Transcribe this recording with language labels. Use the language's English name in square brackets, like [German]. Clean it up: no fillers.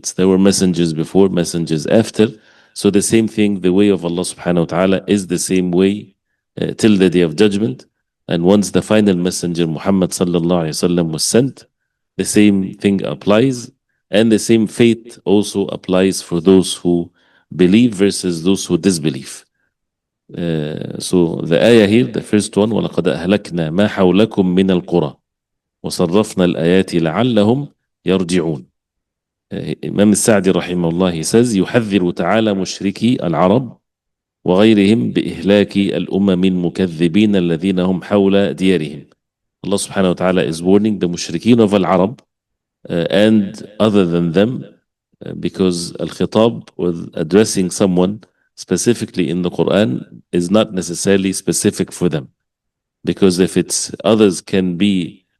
[English] There were messengers before, messengers after. So the same thing, the way of Allah subhanahu wa ta'ala is the same way till the day of judgment. And once the final messenger Muhammad sallallahu alaihi wasallam was sent, the same thing applies, and the same fate also applies for those who believe versus those who disbelieve. So the ayah here, the first one, [Arabic] وَلَقَدْ أَهْلَكْنَا مَا حَوْلَكُمْ مِنَ الْقُرَى وَصَرَّفْنَا الْآيَاتِ لَعَلَّهُمْ يَرْجِعُونَ. Imam Sa'di rahimahullah, [English] he says, [Arabic] يحذر تعالى مشركي العرب وغيرهم بإهلاك الأمم المكذبين الذين هم حول ديارهم. [English] Allah subhanahu wa ta'ala is warning the mushrikeen of Al-Arab and other than them, because Al-Khitab was addressing someone specifically in the Quran is not necessarily specific for them. Because if it's others can be